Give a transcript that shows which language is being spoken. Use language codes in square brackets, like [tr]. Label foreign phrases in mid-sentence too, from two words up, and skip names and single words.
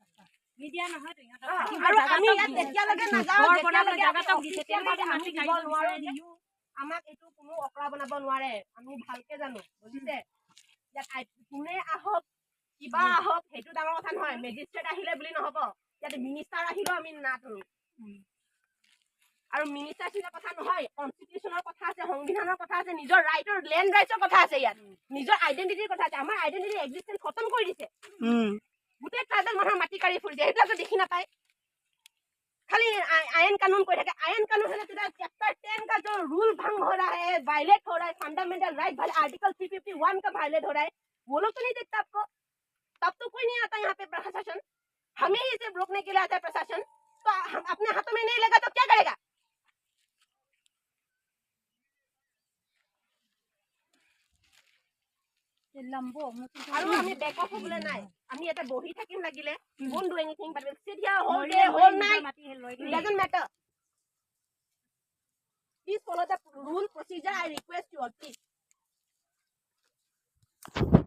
[as] আৰু আমি ইয়াত তেতিয়ালৈকে নাযাওঁ আমাক এইটো কোনো অপৰাধ বনাব নোৱাৰে আমি ভালকে জানো বুজিছে ইয়াত কোনে আহক কিবা আহক সেইটো ডাঙৰ কথা নহয় মেজিষ্ট্ৰেট আহিলে বুলি নহব ইয়াত মিনিষ্টাৰ আহিলেও আমি নাটৰো আৰু মিনিষ্টাৰ চিনা কথা নহয় কনষ্টিটিউচনৰ কথা আছে সংবিধানৰ কথা আছে নিজৰ ৰাইটৰ লেণ্ড ৰাইটৰ কথা আছে ইয়াত নিজৰ আইডেন্টিটিৰ কথা আছে আমাৰ [en] identity existence [as] খতম কৰি দিছে গোটেই ট্ৰাইবেল মানুহৰ মাটি কাঢ়ি ফুৰিছে সেইবিলাকতো দেখি নাপায় [hi] खाली आयन कानून कोई है आयन कानून है तो चैप्टर 10 का जो रूल भंग हो रहा है वायलेट हो रहा है [en] fundamental right [hi] वाले आर्टिकल 351 का वायलेट हो रहा है वो लोग तो नहीं देखता आपको तब तो कोई नहीं आता यहाँ पे प्रशासन हमें ही इसे रोकने के लिए आता है प्रशासन तो हम अपने हाथों में नहीं लेगा तो क्या करेगा [as] আৰু আমি বেক অফ হ'বলৈ নাই আমি এটা বহি থাকিম লাগিলে [en] won't do anything but we'll sit here whole day whole night it doesn't matter please follow the rule procedure I request you all please